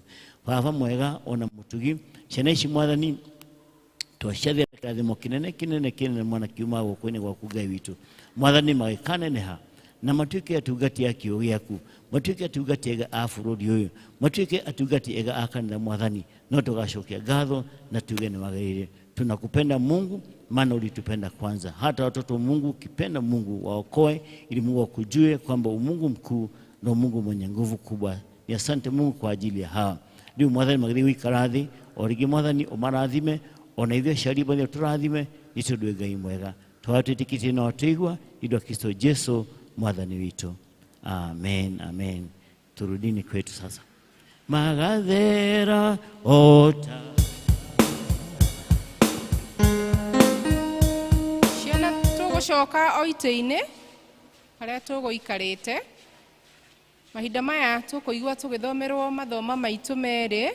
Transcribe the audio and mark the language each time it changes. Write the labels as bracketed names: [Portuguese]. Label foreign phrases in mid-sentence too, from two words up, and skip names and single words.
[Kikuyu] Baba mwega ona mũtugi, ciana ici mwathani twacathe kirathimo kinene mwana kiuma gũkũ-inĩ gwaku Ngai witũ mwathani, magĩkaneneha na matuĩke atungati a kiugo gĩaku, matuĩke atungati ega a bũrũri ũyũ, matuĩke atungati ega a kanitha mwathani, no tũgacokia ngatho na tuge nĩ wagĩrĩire. [Swahili] Tunakupenda Mungu, maana ulitupenda kwanza. Hata watoto Mungu kipenda Mungu waokoe, ili Mungu akujue kwamba Mungu mkuu na Mungu mwenye nguvu kubwa. Ni asante Mungu kwa ajili ya hawa. [Kikuyu] Ndio mwathani magĩthiĩ gũikara thĩ, origi mwathani ũmarathime, ona ithuĩ aciari bothe tũrathime, nĩ tondũ Ngai mwega. Twatwĩtĩkĩtie na watũigua, indo Kristo Jesu mwathani witũ. [Swahili] Amen, amen. Turudini kwetu sasa. [Kikuyu] Magathera ota ciana tũgũcoka o itĩ-inĩ harĩa tũgũikarĩte. Mahinda maya tũkũigua tũgĩthomerwo mathoma maitũ merĩ.